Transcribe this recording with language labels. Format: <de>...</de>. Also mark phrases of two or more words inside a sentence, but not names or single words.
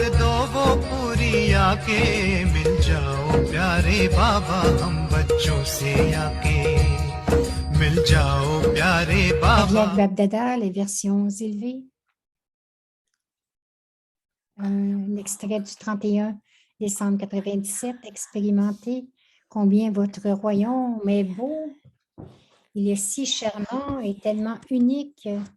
<hi>दो वो पूरी आके मिल जाओ प्यारे बाबा हम बच्चों से आके मिल जाओ प्यारे बाबा</hi> <fr>Avec Babdada, les versions élevées. Un extrait du 31 décembre 97. Expérimentez combien votre royaume est beau. Il est si charmant et tellement unique.</fr>